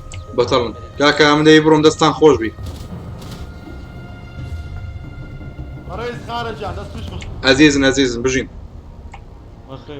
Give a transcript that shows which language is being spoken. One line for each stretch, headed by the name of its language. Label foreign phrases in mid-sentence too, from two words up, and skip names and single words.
Central Kurdish: بەتەڵن کاکە ئەم دەی بڕۆم دەستان خۆش بی
Arabic: رئيس خارج يعني بس مش
Central Kurdish: ئەزیزن بژین بخير